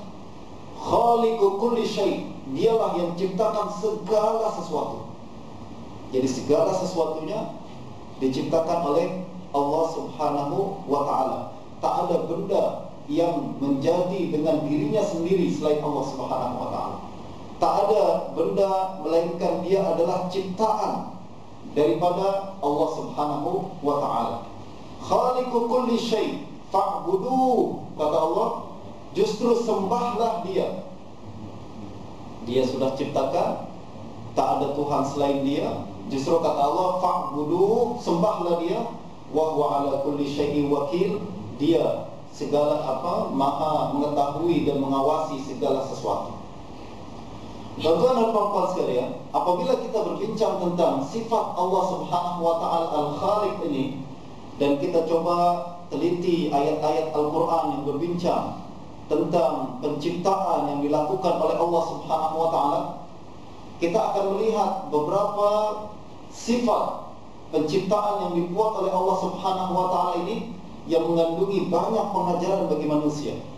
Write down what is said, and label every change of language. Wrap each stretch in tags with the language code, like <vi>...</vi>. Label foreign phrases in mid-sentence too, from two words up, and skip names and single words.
<ar>خالق كل شيء',</ar> <ms>dialah yang ciptakan segala sesuatu. Jadi segala sesuatunya diciptakan oleh Allah</ms> <ar>سبحانه وتعالى.</ar> <ms>Tak ada benda yang menjadi dengan dirinya sendiri selain Allah</ms> <ar>سبحانه وتعالى.</ar> <ms>Tak ada benda melainkan dia adalah ciptaan daripada Allah</ms> <ar>سبحانه وتعالى. خالق كل شيء فاعبدوه,</ar> <ms>kata Allah, justru sembahlah dia. Dia sudah ciptakan, tak ada Tuhan selain dia. Justru kata Allah, fa'buduh, sembahlah dia.</ms> <ar>وهو على كل شيء وكيل,</ar> <ms>dia segala maha mengetahui dan mengawasi segala sesuatu. Tuan-tuan dan puan-puan sekalian, apabila kita berbincang tentang sifat Allah</ms> <ar>سبحانه وتعالى</ar> <ms>Al-Khaliq ini, dan kita coba teliti ayat-ayat Al-Quran yang berbincang tentang penciptaan yang dilakukan oleh Allah</ms> <ar>سبحانه وتعالى,</ar> <ms>kita akan melihat beberapa sifat penciptaan yang dibuat oleh Allah</ms> <ar>سبحانه وتعالى</ar> <ms>ini yang mengandungi banyak pengajaran bagi manusia.</ms>